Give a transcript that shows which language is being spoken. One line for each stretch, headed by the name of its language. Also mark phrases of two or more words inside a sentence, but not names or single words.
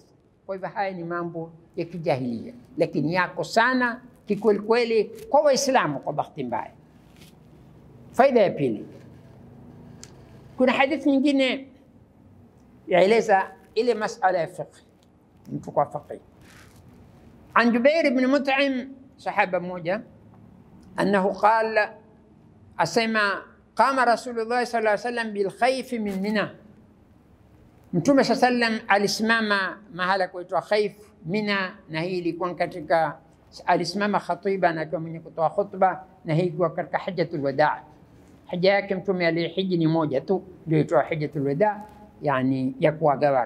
Swahili: Kwa hivyo haya ni mambo ya kijahilia, lakini yako sana kikweli kweli kwa Waislamu, kwa bahati mbaya. Faida ya pili, kuna hadithi nyingine yaeleza ile masala ya fiqh, mtu kwa fiqh.
Arabic: عن جبير بن مطعم صحابة موجة أنه قال أسمع قام رسول الله صلى الله عليه وسلم بالخيف من منى.
Swahili: Mtume sallam alisimama mahala kuitwa Khaif Mina, na hii ilikuwa katika alisimama khatiba na kwa mwenye kutoa khutba, na hii ilikuwa katika
Arabic: حجة الوداع.
Swahili: Hija yake Mtume alihiji ni moja tu, ndio itwa
Arabic: حجة الوداع,
Swahili: yani ya kuaga watu.